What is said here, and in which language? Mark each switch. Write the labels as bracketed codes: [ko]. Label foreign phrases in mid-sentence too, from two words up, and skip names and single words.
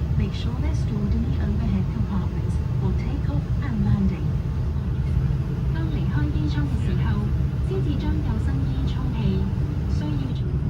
[en] make sure they're stored in the overhead compartments for takeoff and landing。 [yue] 當離開機艙嘅時候，先至將救生衣充氣，需要。